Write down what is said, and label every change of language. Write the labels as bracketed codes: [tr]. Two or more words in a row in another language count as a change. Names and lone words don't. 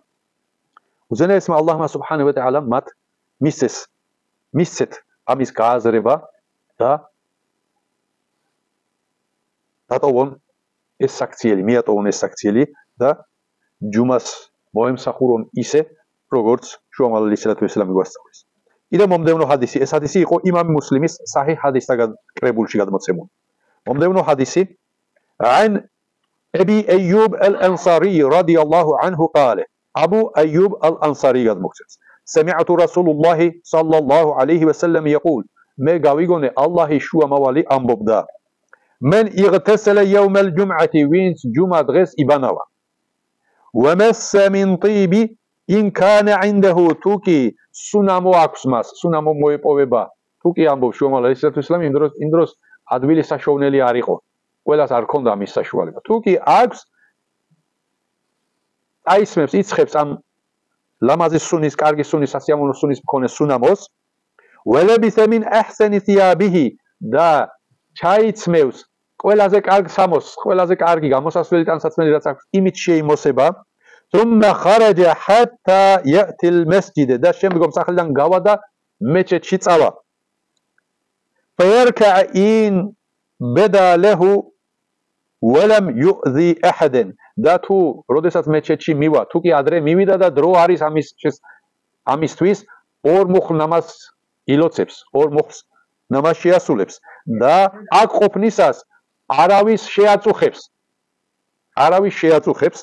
[ka] უზენაესმა ალლაჰმა [ar] سبحانه وتعالى [ka] მათ მისცეთ ამის გააზრება და დატოვონ ეს საქციელი, მიატოვონ ეს საქციელი და ჯუმას მოემსახურონ ისე, როგორც შუამავალ [ar] عليه الصلاة والسلام [ka] გვასწავლის. კიდევ მომდევნო ჰადისი, ეს ჰადისი იყო იმამ მუსლიმის საჰიჰ ჰადისთან კრებულში გადმოცემული. მომდევნო ჰადისი [ar] عن أبي أيوب الأنصاري رضي الله عنه قال. [ka] აბუ აიუბ ალ-ანსარი გადმოგცემს. [ar] سمعت رسول الله صلى الله عليه وسلم يقول [ka] მე გავიგონე ალლაჰის შუამავალი ამბობდა [ar] من اغتسل يوم الجمعة وينس جمعة [ka] დღეს იბანავა [ar] ومس من طيب إن كان عنده [ka] თუკი სუნამო აქვს მას, სუნამო მოეპოვება, თუკი ამბობს შუამავალი [ar] عليه الصلاة والسلام, [ka] იმ დროს ადვილი საშოვნელი არ იყო. ყველას არ ქონდა მის საშუალება. თუკი აქვს აისმებს, იცხებს ამ ლამაზი სუნის, კარგი სუნის, სასიამოვნო სუნის მქონე სუნამოს, [ar] ولبس من أحسن ثيابه [ka] და ჩაიცმევს ყველაზე კარგ სამოს, ყველაზე კარგი გამოსასვლელი ტანსაცმელი რაც აქვს, იმით შეიმოსება, [ar] ثم خرج حتى يأتي المسجد [ka] და შემდგომ სახელიდან გავა და მეჩეთში წავა. [ar] فيركع إن بدا له ولم يؤذي احدا [ka] და თუ როდესაც მეჩეთში მივა, თუ კი ადრე მივიდა და დრო არის ამისთვის ორ მუხლ ნამაზ ილოცებს, ორ მუხლს ნამაზ შეასრულებს და აქ ყოფნისას არავის შეაწუხებს. არავის შეაწუხებს.